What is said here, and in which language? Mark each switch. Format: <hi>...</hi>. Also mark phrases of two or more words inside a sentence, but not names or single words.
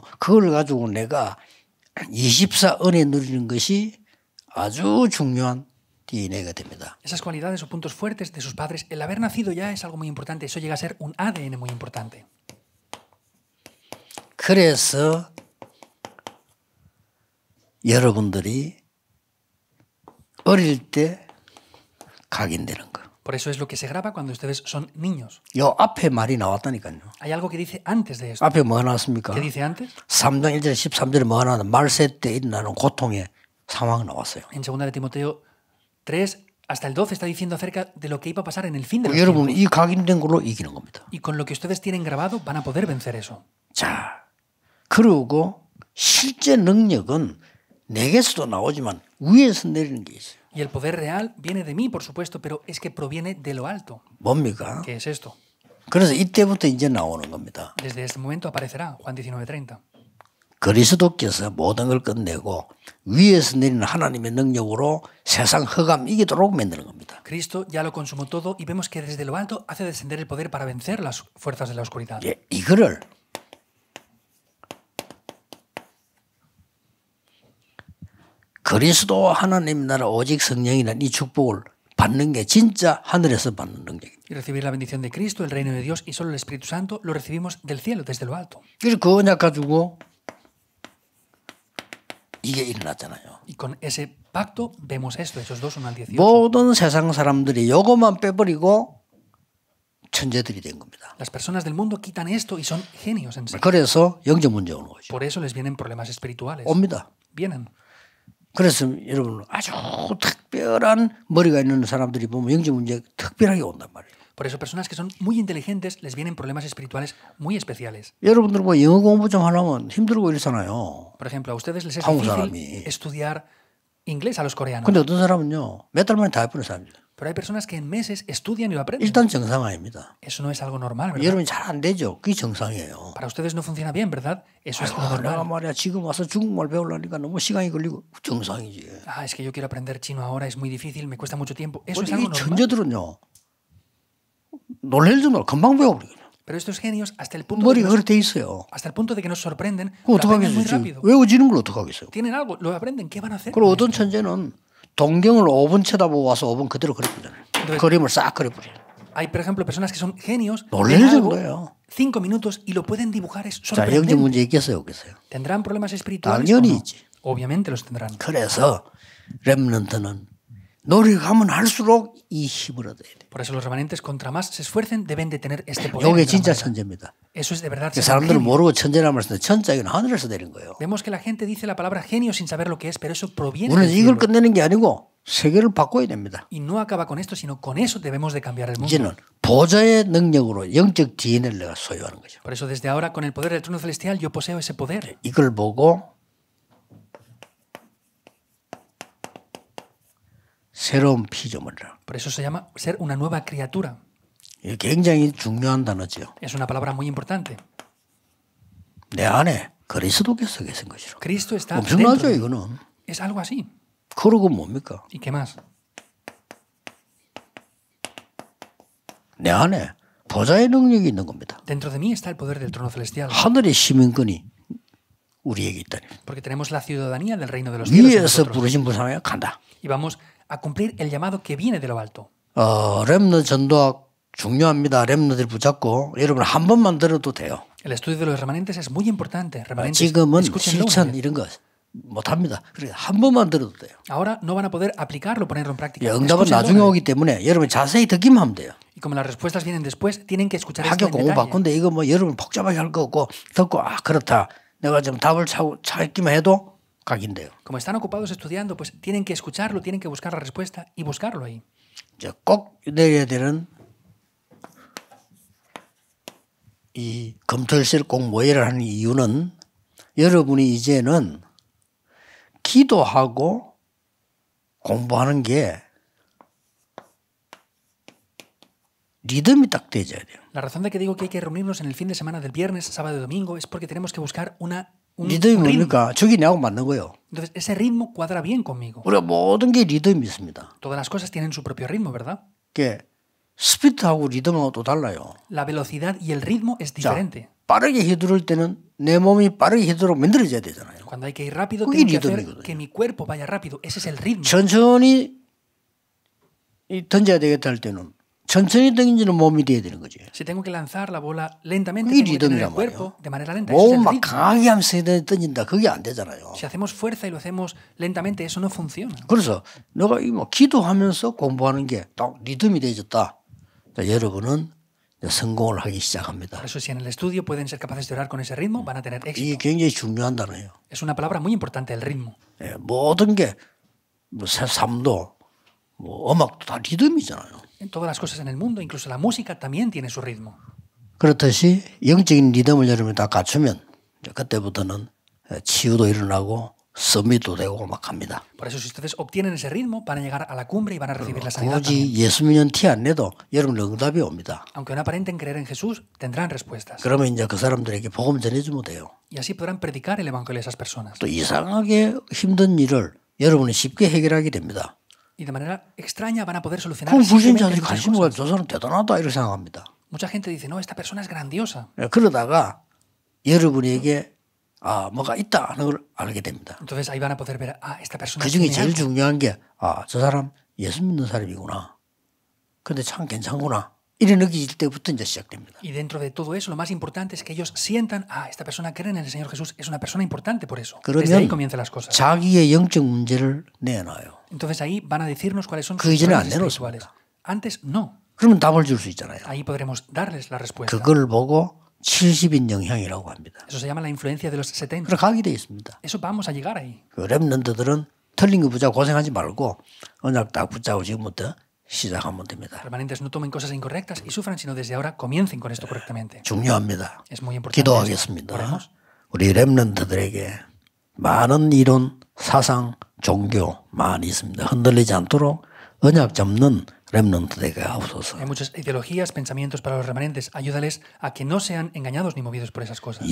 <ko>그걸 가지고 내가 24 은혜 누리는 것이 아주 중요한 DNA가 됩니다.</ko> <es>Esas cualidades o puntos fuertes de sus padres, el haber nacido ya es algo muy importante. Eso llega a ser un ADN muy importante.</es> <ko>그래서 여러분들이 어릴 때 각인되는 거.</ko> <es>Por eso es lo que se graba cuando ustedes son niños.</es> <ko>요 앞에 말이 나왔다니까요.</ko> <es>Hay algo que dice antes de esto.</es> <ko>앞에 뭐가 나왔습니까?</ko> <es>¿Qué dice antes?</es> <ko>3장 1절 13절에 뭐가 나왔나? 말세 때 일어나는 고통의 상황이 나왔어요.</ko> <es>En 2 de Timoteo 3 hasta el 12 está diciendo acerca de lo que iba a pasar en el fin de los</es> <ko>여러분</ko> <es>tiempos.</es> <ko>이 각인된 걸로 이기는 겁니다.</ko> <es>Y con lo que ustedes tienen grabado van a poder vencer eso.</es> <ko>자, 그리고 실제 능력은 내게서도 나오지만 위에서 내리는 게 있어요.</ko> <es>Y el poder real viene de mí, por supuesto, pero es que proviene de lo alto.</es> <ko>뭡니까?</ko> <es>¿Qué es esto?</es> <ko>그래서 이때부터 이제 나오는 겁니다.</ko> <es>Desde este momento aparecerá Juan 19:30.</es> <ko>그리스도께서 모든 걸 끝내고 위에서 내리는 하나님의 능력으로 세상 흑암 이기도록 만드는 겁니다.</ko> <es>Cristo ya lo consumó todo y vemos que desde lo alto hace descender el poder para vencer las fuerzas de la oscuridad.</es> <ko>예, 이거를 그리스도 하나님 나라 오직 성령이라는 이 축복을 받는 게 진짜 하늘에서 받는 능력입니다.</ko> <es>Y recibir la bendición de Cristo, el reino de Dios y solo el Espíritu Santo lo recibimos del cielo, desde lo alto.</es> <ko>그래서 그 언약 가지고 이게 일어났잖아요.</ko> <es>Y con ese pacto vemos esto, Hechos 2, 1 al 18.</es> <ko>모든 세상 사람들이 요것만 빼버리고 천재들이 된 겁니다.</ko> <es>Las personas del mundo quitan esto y son genios en sí.</es> <ko>그래서 영적 문제 오는 거죠.</ko> <es>Por eso les vienen problemas espirituales.</es> <ko>옵니다.</ko> <es>Vienen.</es> <ko>그래서 여러분 아주 특별한 머리가 있는 사람들이 보면 영적 문제 특별하게 온단 말이에요.</ko> <es>Por eso personas que son muy inteligentes les vienen problemas espirituales muy especiales.</es> <ko>여러분들 뭐 영어 공부 좀 하려면 힘들고 이러잖아요.</ko> <es>Por ejemplo, a ustedes les es</es> <ko>한국</ko> <es>difícil</es> <ko>사람이.</ko> <es>estudiar inglés a los coreanos.</es> <ko>근데 어떤 사람은요 몇 달 만에 다 해버리는 사람들.</ko> <es>Pero hay personas que en meses estudian y lo aprenden.</es> <ko>일단 정상 아닙니다.</ko> <es>Eso no es algo normal, ¿verdad?</es> <ko>여러분이 잘 안 되죠. 그게 정상이에요.</ko> <es>Para ustedes no funciona bien, ¿verdad? Eso es lo</es> <ko>내가</ko> <es>normal.</es> <ko>말이야 지금 와서 중국말 배우려니까 너무 시간이 걸리고 정상이지.</ko> <es>Ah, es que yo quiero aprender chino ahora, es muy difícil, me cuesta mucho tiempo. Eso es</es> <ko>이</ko> <es>algo normal.</es> <ko>천재들은요 놀랄 정도로 금방 배워버리거든요.</ko> <es>Pero estos genios, hasta el punto de</es> <ko>머리가 그렇게 돼 있어요.</ko> <es>que nos sorprenden,</es> <ko>그거</ko> <es>lo aprenden muy</es> <ko>어떡하겠어요.</ko> <es>rápido.</es> <ko>외워지는 걸 어떡하겠어요.</ko> <es>Tienen algo, lo aprenden, ¿qué van a hacer?</es> <ko>그리고 어떤 천재는 동경을 5분 쳐다보고 와서 5분 그대로 그려버리잖아요. 그림을 싹 그려버려요.</ko> <es>Hay, por ejemplo, personas que son genios,</es> <ko>놀랄</ko> <es>ven algo,</es> <ko>정도예요.</ko> <es>5 minutos y lo pueden dibujar, es</es> <ko>자, 영적</ko> <es>sorprendente.</es> <ko>문제 있겠어요, 없겠어요?</ko> <es>¿Tendrán problemas espirituales?</es> <ko>당연히</ko> <es>o no?</es> <ko>있지.</ko> <es>Obviamente los tendrán.</es> <ko>그래서 렘넌트는 노력하면 할수록 이 힘을 얻어야 돼요.</ko> <es>Por eso los remanentes, contra más se esfuercen, deben de tener este poder.</es> <ko>이게</ko> <es>en gran</es> <ko>진짜</ko> <es>manera.</es> <ko>천재입니다.</ko> <es>Eso es de verdad. ser un</es> <ko>사람들은</ko> <es>genio.</es> <ko>모르고 천재라는 말씀인데 천자 이건 하늘에서 내린 거예요.</ko> <es>Vemos que la gente dice la palabra genio sin saber lo que es, pero eso proviene</es> <ko>우리는</ko> <es>del</es> <ko>이걸</ko> <es>cielo.</es> <ko>끝내는 게 아니고 세계를 바꿔야 됩니다.</ko> <es>Y no acaba con esto, sino con eso debemos de cambiar el mundo.</es> <ko>이제는 보좌의 능력으로 영적 DNA를 내가 소유하는 거죠.</ko> <es>Por eso desde ahora, con el poder del trono celestial, yo poseo ese poder.</es> <ko>이걸 보고 새로운 피조물이라.</ko> <es>Por eso se llama ser una nueva criatura.</es> <ko>이게 굉장히 중요한 단어죠.</ko> <es>Es una palabra muy importante.</es> <ko>내 안에 그리스도께서 계신 것이로.</ko> <es>Cristo está</es> <ko>엄청나죠</ko> <es>dentro de mí.</es> <ko>이거는.</ko> <es>Es algo así.</es> <ko>그러고 뭡니까?</ko> <es>¿Y qué más?</es> <ko>내 안에 보좌의 능력이 있는 겁니다.</ko> <es>Dentro de mí está el poder del trono celestial.</es> <ko>하늘의 시민권이 우리에게 있다니.</ko> <es>Porque tenemos la ciudadanía del reino de los cielos. en</es> <ko>위에서</ko> <es>nosotros.</es> <ko>부르신 부상에 간다.</ko> <es>Y vamos a cumplir el llamado que viene de lo alto.</es> <ko>렘너 전도학 중요합니다. 렘너들 붙잡고 여러분 한 번만 들어도 돼요.</ko> <es>El estudio de los remanentes es muy importante. Remanentes,</es> <ko>지금은</ko> <es>escúchenlo muy</es> <ko>실천</ko> <es>bien.</es> <ko>이런 거 못합니다. 그러니까 한 번만 들어도 돼요.</ko> <es>Ahora no van a poder aplicarlo, ponerlo en práctica.</es> <ko>응답은</ko> <es>Escúchenlo.</es> <ko>나중에 오기 때문에 여러분 자세히 듣기만 하면 돼요.</ko> <es>Y como las respuestas vienen después, tienen que escuchar esto</es> <ko>학교</ko> <es>en</es> <ko>공부</ko> <es>detalle.</es> <ko>바꾼데 이거 뭐 여러분 복잡하게 할 거 없고 듣고 그렇다. 내가 좀 답을 찾기만 해도 각인돼요.</ko> <es>Como están ocupados estudiando, pues tienen que escucharlo, tienen que buscar la respuesta y buscarlo ahí.</es> <ko>이제 꼭 내려야 되는 이 검토일실 꼭 모여야 하는 이유는 여러분이 이제는 기도하고 공부하는 게 리듬이 딱 되어야 돼요.</ko> <es>La razón de que digo que hay que reunirnos en el fin de semana del viernes, sábado y domingo es porque tenemos que buscar un</es> <ko>리듬이</ko> <es>ritmo.</es> <ko>뭡니까? 저기 내하고 맞는 거예요.</ko> <es>Entonces, ese ritmo cuadra bien conmigo.</es> <ko>우리가 모든 게 리듬이 있습니다.</ko> <es>Todas las cosas tienen su propio ritmo, ¿verdad?</es> <ko>그 스피드하고 리듬하고 또 달라요.</ko> <es>La velocidad y el ritmo es</es> <ko>자,</ko> <es>diferente.</es> <ko>빠르게 휘두를 때는 내 몸이 빠르게 휘두르고 만들어져야 되잖아요.</ko> <es>Cuando hay que ir rápido,</es> <ko>그게</ko> <es>tengo que hacer</es> <ko>리듬이거든요.</ko> <es>que mi cuerpo vaya rápido. Ese es el ritmo.</es> <ko>천천히 던져야 되겠다 할 때는 천천히 던지는 몸이 돼야 되는 거지.</ko> <es>Si tengo que lanzar la bola lentamente,</es> <ko>그게</ko> <es>tengo que tener el</es> <ko>리듬이란</ko> <es>cuerpo</es> <ko>말이에요.</ko> <es>de manera lenta. Ese es el</es> <ko>몸 막</ko> <es>ritmo.</es> <ko>강하게 하면서 던진다. 그게 안 되잖아요.</ko> <es>Si hacemos fuerza y lo hacemos lentamente, eso no funciona.</es> <ko>그래서 내가 이 뭐 기도하면서 공부하는 게 딱 리듬이 되어졌다. 자, 여러분은 이제 성공을 하기 시작합니다.</ko> <es>Por eso, si en el estudio pueden ser capaces de orar con ese ritmo, van a tener</es> <ko>이게</ko> <es>éxito.</es> <ko>굉장히 중요한 단어예요.</ko> <es>Es una palabra muy importante, el ritmo.</es> <ko>예, 모든 게 뭐 삶도 뭐 음악도 다 리듬이잖아요.</ko> <es>En todas las cosas en el mundo, incluso la música, también tiene su ritmo.</es> <ko>그렇듯이 영적인 리듬을 여러분이 다 갖추면 이제 그때부터는 치유도 일어나고 서밋도 되고 막 합니다.</ko> <es>Por eso, si ustedes obtienen ese ritmo, van a llegar a la cumbre y van a recibir la sanidad</es> <ko>굳이</ko> <es>también.</es> <ko>예수 믿는 티 안 내도 여러분 응답이 옵니다.</ko> <es>Aunque no aparenten creer en Jesús, tendrán respuestas.</es> <ko>그러면 이제 그 사람들에게 복음 전해주면 돼요.</ko> <es>Y así podrán predicar el evangelio a esas personas.</es> <ko>또 이상하게 힘든 일을 여러분이 쉽게 해결하게 됩니다.</ko> <es>Y de manera extraña van a poder solucionar</es> <ko>그럼</ko> <es>simplemente</es> <ko>불신자들이</ko> <es>muchas</es> <ko>관심 보가</ko> <es>cosas.</es> <ko>저 사람 대단하다 이렇게 생각합니다.</ko> <es>Mucha gente dice, no, esta persona es grandiosa.</es> <ko>그러다가 여러분에게 뭐가 있다 하는 걸 알게 됩니다.</ko> <es>Entonces ahí van a poder ver, esta persona</es> <ko>그 중에</ko> <es>tiene</es> <ko>제일</ko> <es>algo.</es> <ko>중요한 게 저 사람 예수 믿는 사람이구나. 근데 참 괜찮구나. 이래 느낄 때부터 이제 시작됩니다.</ko> <es>Y dentro de todo eso, lo más importante es que ellos sientan, esta persona cree en el Señor Jesús, es una persona importante por eso. Desde ahí</es> <ko>그러면</ko> <es>comienzan las cosas.</es> <ko>자기의 영적 문제를 내놔요.</ko> <es>Entonces ahí van a decirnos cuáles son</es> <ko>그</ko> <es>sus</es> <ko>이전에 안</ko> <es>problemas espirituales.</es> <ko>내놓습니다.</ko> <es>Antes no.</es> <ko>그러면 답을 줄 수 있잖아요.</ko> <es>Ahí podremos darles la respuesta.</es> <ko>그걸 보고 70인 영향이라고 합니다.</ko> <es>Eso se llama la influencia de los 70.</es> <ko>그래 가게 돼 있습니다.</ko> <es>Eso vamos a llegar ahí.</es> <ko>그 렘넌트들은 틀린 거 붙잡고 고생하지 말고 언약 딱 붙잡고 지금부터 시작하면 됩니다.</ko> <es>Permanentes no tomen cosas incorrectas y sufran, sino desde ahora comiencen con esto correctamente.</es> <ko>중요합니다.</ko> <es>Es muy importante.</es> <ko>기도하겠습니다.</ko> <es>Oremos.</es> <ko>우리 렘넌트들에게 많은 이론, 사상, 종교 많이 있습니다. 흔들리지 않도록 언약 잡는 렘넌트들에게 하옵소서.</ko> <es>Hay muchas ideologías, pensamientos para los remanentes. Ayúdales a que no sean engañados ni movidos por esas cosas.</es>